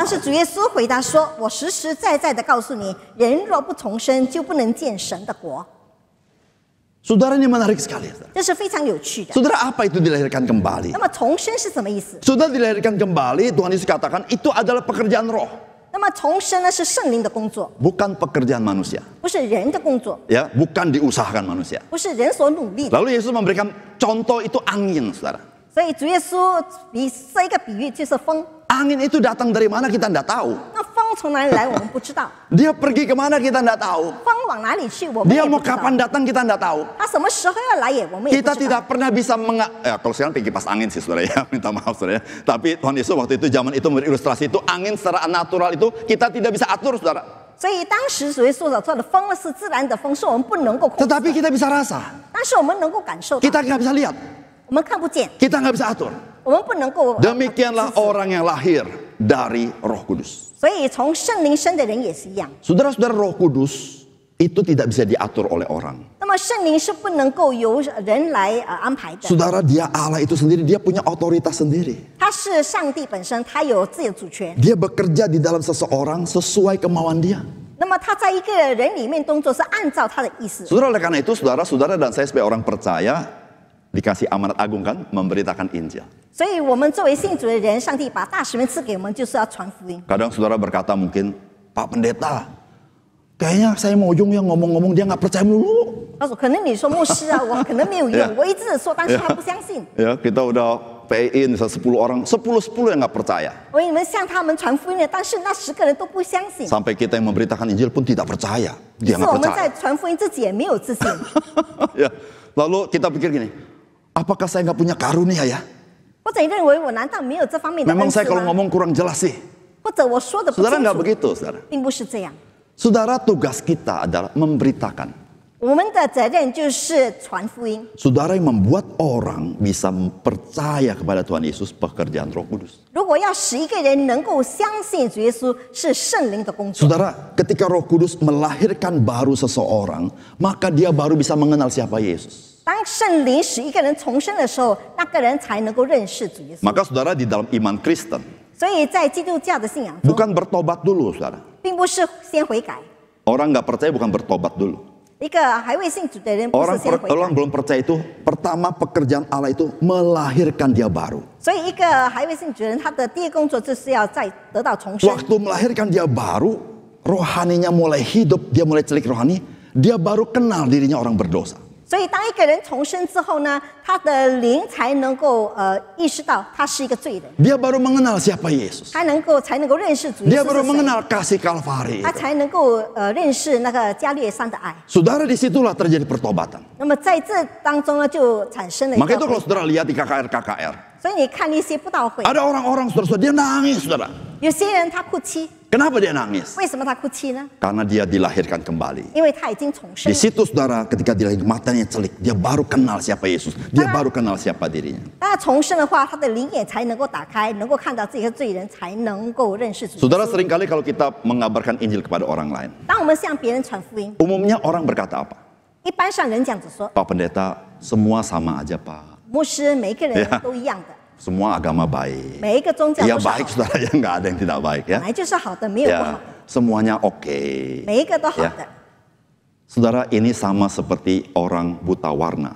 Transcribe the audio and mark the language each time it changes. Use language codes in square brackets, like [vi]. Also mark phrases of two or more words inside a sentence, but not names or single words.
[zh] 但是 [id] Allah. [zh] 主耶稣回答说：“我实实在在的告诉你，人若不重生，就不能见神的国。 [id] Saudara, ini menarik sekali. ” [zh] 这是非常有趣的。 [id] Saudara, apa itu dilahirkan kembali? [zh] 那么重生是什么意思？ [id] Sudah dilahirkan kembali, Tuhan Yesus katakan itu adalah pekerjaan roh, [zh] 那么重生呢是圣灵的工作， [id] bukan pekerjaan manusia. [zh] 不是人的工作， [id] Ya, bukan diusahakan manusia. [zh] 不是人所努力的。 [id] Lalu Yesus memberikan contoh itu angin, saudara. [zh] 所以主耶稣设一个比喻，就是风。 [id] Angin itu datang dari mana kita tidak tahu. [zh] 那风从哪里来，我们不知道； [id] Dia pergi kemana kita tidak tahu. [zh] 风往哪里去，我们 [id] Dia [zh] 也不 [id] mau [zh] 知道。 [id] kapan datang kita tidak tahu. [zh] 他什么时候要来也，我们也不 [id] Kita [zh] 知道。 [id] tidak pernah bisa kalau sekarang pergi kipas angin sih saudara ya, minta maaf saudara ya. Tapi Tuhan Yesus waktu itu zaman itu memberi ilustrasi itu angin secara natural itu kita tidak bisa atur saudara. [zh] 所以当时主耶稣所说的风是自然的风，是我们不能够控制 [id] Tetapi [zh] 的， [id] kita bisa rasa, [zh] 但是我们能够感受到， [id] kita nggak bisa lihat, [zh] 我们看不见， [id] kita nggak bisa atur. [zh] 我们不能够。 [id] Demikianlah orang yang lahir dari Roh Kudus. [zh] 所以从圣灵生的人也是一样。 [id] Saudara-saudara, Roh Kudus itu tidak bisa diatur oleh orang. [zh] 那么圣灵是不能够由人来安排的， [id] Saudara, dia Allah itu sendiri, dia punya otoritas sendiri. [zh] 他是上帝本身，他有自己的主权。 [id] Dia bekerja di dalam seseorang sesuai kemauan dia. [zh] 那么他在一个人里面动作是按照他的意思。 [id] Saudara, oleh karena itu saudara-saudara dan saya sebagai orang percaya dikasih amanat agung kan memberitakan Injil. [zh] 所以我们作为信主的人，上帝把大使命赐给我们，就是要传福音。 [id] Kadang saudara berkata mungkin, Pak Pendeta, kayaknya saya mau ujung yang ngomong-ngomong dia nggak percaya dulu. [zh] 他说：“可能你说牧师啊，我可能没有 Yeah. 用，我一直说，但是他不相信。 [id] Ya, kita udah PI-in 10 orang, 10 yang nggak percaya. [zh] 我你们向他们传福音的，但是那10个人都不相信。 [id] Sampai kita yang memberitakan Injil pun tidak percaya. [zh] 于 [id] Dia [zh] 是 [id] nggak [zh] 我们在 [id] percaya. [zh] 传福音自己也没有自信。 [id] Ya, lalu kita pikir gini, apakah saya nggak punya karunia ya? [zh] 或者认为我难道没有这方面的 [id] Memang [zh] 恩赐 [id] saya kalau [zh] 吗？ [id] ngomong kurang jelas sih. [zh] 或者我说的不 [id] Saudara [zh] 清 [id] nggak [zh] 楚， [id] begitu, saudara. [zh] 并不是这样。 [id] Saudara, tugas kita adalah memberitakan. [zh] 我们的责任就是传福音。 [id] Saudara yang membuat orang bisa percaya kepada Tuhan Yesus pekerjaan Roh Kudus. [zh] 如果要使一个人能够相信主耶稣是圣灵的工作， [id] Saudara, ketika Roh Kudus melahirkan baru seseorang, maka dia baru bisa mengenal siapa Yesus. [zh] 当圣灵使一个人重生的时候，那个人才能够认识主耶稣。 [id] Maka saudara di dalam iman Kristen, [zh] 所以在基督教的信仰中， [id] bukan bertobat dulu saudara. [zh] 并不是先悔改。 [id] Orang nggak percaya bukan bertobat dulu. [zh] 一个还未信主的人不是 [id] Orang [zh] 先悔 [id] orang [zh] 改， [id] belum percaya itu, pertama pekerjaan Allah itu melahirkan dia baru. [zh] 所以一个还未信主的人，他的第一工作就是要再得到重生。 [id] Waktu melahirkan dia baru, rohaninya mulai hidup, dia mulai celik rohani, dia baru kenal dirinya orang berdosa. [zh] 所以当一个人重生之后呢，他的灵才能够意识到他是一个罪人， [id] Dia baru mengenal siapa Yesus. [zh] 才能够认识主 [id] Dia [zh] 耶稣 [id] baru [zh] 是谁， [id] mengenal kasih Kalvari. [zh] 他才能够认识那个加略山的爱。 [id] Saudara, disitulah terjadi pertobatan. [zh] 那么在这当中呢，就产生了一 [id] Maka itu [zh] 个 [id] kalau saudara lihat di KKR, [zh] 所以你看一些布道会， [id] ada orang-orang saudara, dia nangis saudara. [zh] 有些人他哭泣， [id] Kenapa dia nangis? [zh] 为什么他哭泣呢？ [id] Karena dia dilahirkan kembali. [zh] 因为他已经重生 [id] Di。situ saudara ketika dilahirkan matanya celik, dia baru kenal siapa Yesus. Dia baru kenal siapa dirinya. [zh] 当他重生的话，他的灵眼才能够打开，能够看到自己是罪人，才能够认识主。 [id] Saudara, seringkali kalau kita mengabarkan Injil kepada orang lain, [zh] 当我们向别人传福音， [id] umumnya orang berkata apa? [zh] 一般上人这样子说， [id] Pak Pendeta, semua sama aja Pak. [zh] 牧师每一个人 Yeah. 都一样的， [id] Semua agama baik. [zh] 每一个宗教 [id] Ya [zh] 都是好 [id] baik [zh] 的， [id] saudara, ya nggak ada yang tidak baik [zh] 本 [id] ya. [zh] 来就是好的，没有不好 [id] Ya, [zh] 的， [id] semuanya oke. [zh] 每一个都好 [id] Ya. [zh] 的。 [id] Saudara, ini sama seperti orang buta warna.